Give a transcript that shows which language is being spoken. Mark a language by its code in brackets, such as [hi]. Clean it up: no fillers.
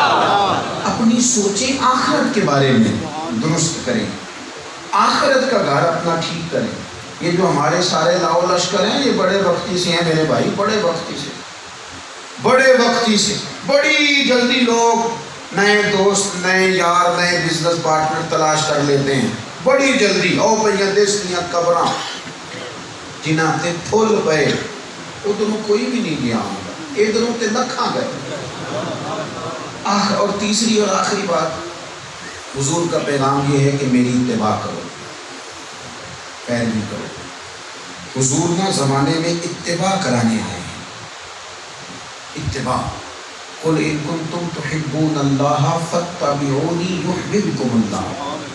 [ur] اپنی سوچیں آخرت کے بارے میں درست کریں، آخرت کا گھر اپنا ٹھیک کریں. یہ جو ہمارے سارے لاؤ لشکر ہیں یہ بڑے وقتی سے ہیں میرے بھائی، بڑے وقتی سے بڑی جلدی لوگ نئے دوست، نئے یار، نئے بزنس پارٹنر تلاش کر لیتے ہیں بڑی جلدی. [pa] او پہ دستیاں قبراں جنہاں تے پھول پے ادھروں کوئی بھی نہیں گیا، ادھروں تے لکھاں گئے. [ur] اور تیسری اور آخری بات، حضور کا پیغام یہ ہے کہ میری اتباع کرو، پیروی کرو. حضور نے زمانے میں اتباع کرانے آئے ہیں. اتباع. [ar] قل ان کنتم تحبون اللہ فاتبعونی یحببکم اللہ.